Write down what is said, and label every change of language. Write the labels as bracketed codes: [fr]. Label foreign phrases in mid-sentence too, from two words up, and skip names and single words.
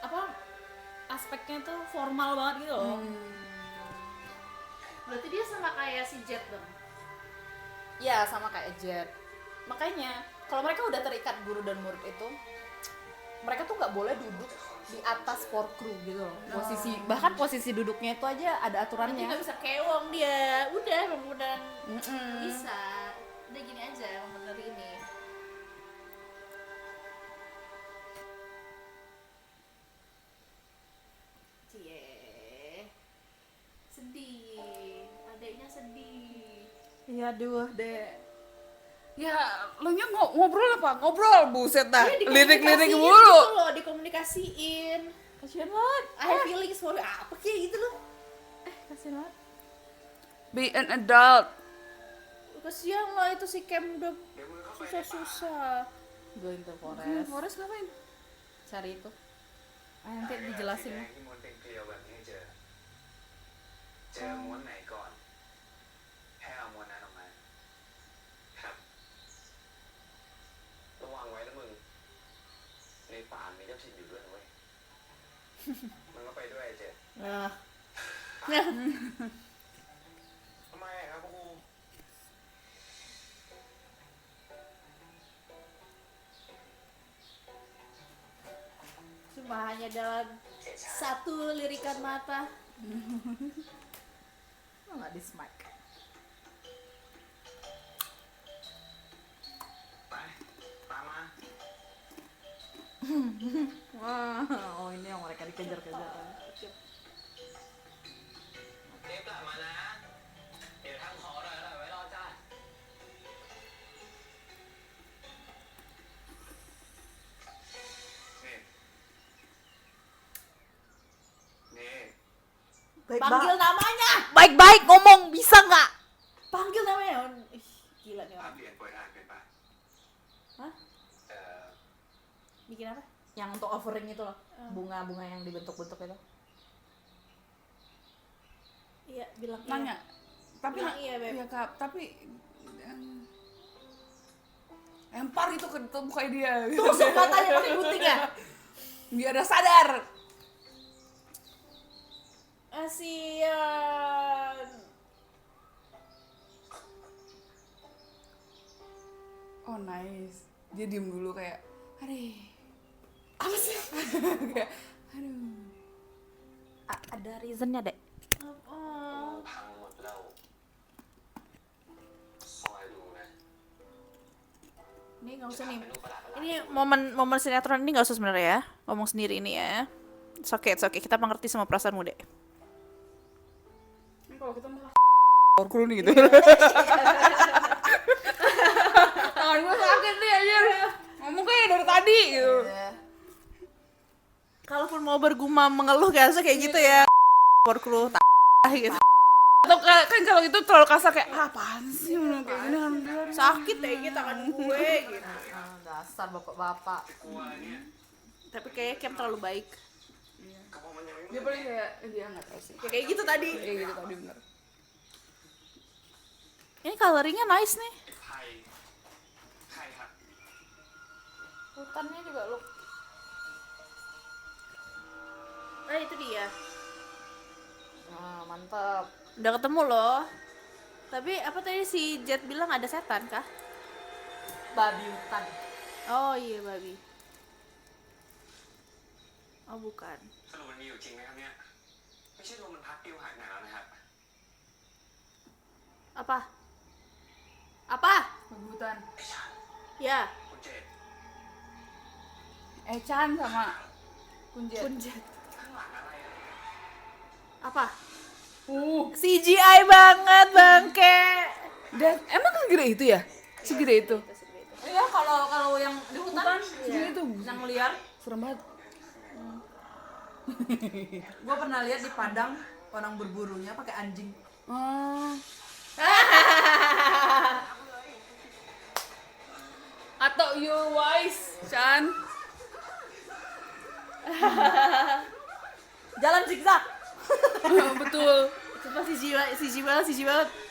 [id] Apa aspeknya tuh formal banget gitu loh. Berarti dia sama kayak si Jet dong. Ya sama kayak Jet. Makanya kalau mereka udah terikat guru dan murid itu, mereka tuh nggak boleh duduk di atas [en] floor crew [id] gitu loh. Posisi bahkan posisi duduknya itu aja ada Berarti aturannya. nggak bisa kewong dia. Udah emang beneran Mm-mm. bisa. Udah gini aja emang bener ini. Cie. Sedih. Adeknya sedih. Iya aduh deh. Ya, lo nya ngobrol apa? Ngobrol, buset dah. Iya, Lirik-lirik dikomunikasiin mulu. gitu loh, dikomunikasiin. Kasian banget. [en] I have feelings for you. [id] Apa kayak gitu loh. Kasian banget. [en] Be an adult. [id] Kasihan lah itu si Cam udah susah-susah. [en] Going to forest. [id] Forest ngapain? Cari itu. Nanti dijelasin. [th] ที่ม้วนเป็นเกลียวแบบนี้ให้เจอ เจอม้วนไหนก่อน ให้เอาม้วนนั้นออกมา ครับระวังไว้นะมึง ในป่ามีเจ้าถิ่นอยู่ด้วยนะเว้ย มันก็ไปด้วยไอ้เจ [id] Nah, [th] ทำไมอะครับครู [id] Cuma hanya dalam satu lirikan mata. nggak di smack. [th] ไปตามมา [id] Wah, oh ini yang mereka dikejar-kejar. [th] เทปกลับมานะ เดี๋ยวทำของอร่อยๆไว้รอจ้า นี่ นี่ [id] Panggil namanya. Baik-baik ngomong bisa nggak? Panggil namanya. Ih, gila nih [th] อ่าน [id] orang. [th] เปลี่ยนเปิดอ่านเป็นปะ [id] Hah? เอ่อ Bikin apa? Yang untuk offering itu loh, bunga-bunga yang dibentuk-bentuk itu. Iya, bilang iya. Nanya. Tapi Bilang iya, Beb. iya, Kak, tapi lempar itu ke mukanya dia. Tusuk matanya pakai gunting ya. Biar dia sadar. Kasian. Oh nice. Dia diem dulu kayak, aduh. Apa sih? Kayak, aduh. Ada reasonnya dek. Oh. [th] พังหมดแล้วคอยดูนะ [id] Ini nggak usah nih. [th] เป็นรูปประหลาด [id] Ini momen sinetron ini nggak usah sebenarnya ya. Ngomong sendiri ini ya. [en] It's okay. [id] Kita mengerti sama perasaanmu dek. Ini kalau kita malah orkul nih gitu. Tangan gue sakit nih anjir. Ngomong kayak dari tadi gitu. Kalaupun mau bergumam mengeluh kayak gitu ya. Porklu gitu. Atau kan kalau itu terlalu kasar kayak, apaan sih ngomong kayak gini alhamdulillah. Sakit deh gitu tangan gue gitu. Dasar bapak-bapak. Tapi kayaknya Cam terlalu baik. [th] ก็เพราะมันยังไม่ [id] Dia paling kayak, dia nggak tahu sih. Ya kayak gitu tadi. Kayak gitu tadi bener. Ini coloringnya nice nih. [th] ใครใครครับ [id] Hutannya juga look. Nah itu dia. Nah, mantap. Udah ketemu loh. Tapi apa tadi si Jet bilang ada setan kah? Babi hutan. Oh iya babi. Oh bukan. [th] สรุปมันมีอยู่จริงไหมครับเนี่ย ไม่ใช่ลมมันพัดปลิวหายไปไหนแล้วนะครับ [id] Apa? Apa? Kebutan. [th] ไอ้ชัน [id] Ya. [th] คุณเจด [id] Chan sama Kunjet. Kunjet. [th] ข้างหลังอะไรอะ [id] Apa? CGI banget bangke. Dan emang segede itu ya? Segede itu. Iya kalau yang di hutan, Segede itu. yang liar. Serem banget. Gue pernah lihat di Padang orang berburunya pakai anjing. Oh. Atau [en] you're wise, [id] Chan. Jalan zigzag. Betul. Sumpah CGI banget.